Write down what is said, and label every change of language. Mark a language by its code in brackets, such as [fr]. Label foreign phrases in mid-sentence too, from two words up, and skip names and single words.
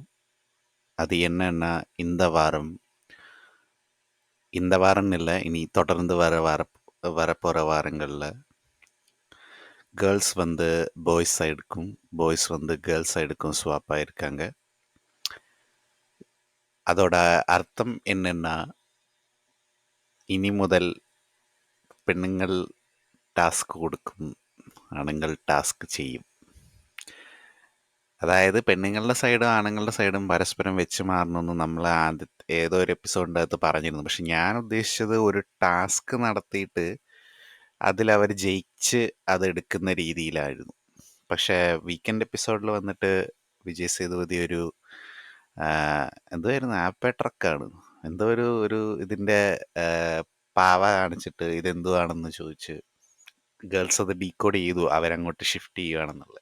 [ta] அது என்னன்னா, இந்த வாரம் இல்லை, இனி தொடர்ந்து வரப்போகிற வாரங்களில் கேர்ள்ஸ் வந்து பாய்ஸ் சைடுக்கும் பாய்ஸ் வந்து கேர்ள்ஸ் சைடுக்கும் ஸ்வாப் ஆயிருக்காங்க. அதோட அர்த்தம் என்னன்னா, இனி முதல் பெண்ணுங்கள் டாஸ்க் கொடுக்கும், ஆணுங்கள் டாஸ்க் செய்யும். [ml] അതായത് പെണ്ണുങ്ങളുടെ സൈഡും ആണുങ്ങളുടെ സൈഡും പരസ്പരം വെച്ച് മാറണമെന്ന് നമ്മൾ ഏതോ ഒരു എപ്പിസോഡിൻ്റെ അകത്ത് പറഞ്ഞിരുന്നു. പക്ഷെ ഞാൻ ഉദ്ദേശിച്ചത് ഒരു ടാസ്ക് നടത്തിയിട്ട് അതിലവർ ജയിച്ച് അതെടുക്കുന്ന രീതിയിലായിരുന്നു. പക്ഷേ വീക്കെൻഡ് എപ്പിസോഡിൽ വന്നിട്ട് വിജയ് സേതുപതി ഒരു എന്തായിരുന്നു, ആപ്പേ ട്രക്കാണ് എന്തോ ഒരു ഇതിൻ്റെ പാവ കാണിച്ചിട്ട് ഇതെന്തുവാണെന്ന് ചോദിച്ച് ഗേൾസ് അത് ഡീകോഡ് ചെയ്തു, അവരങ്ങോട്ട് ഷിഫ്റ്റ് ചെയ്യുകയാണെന്നുള്ളത്.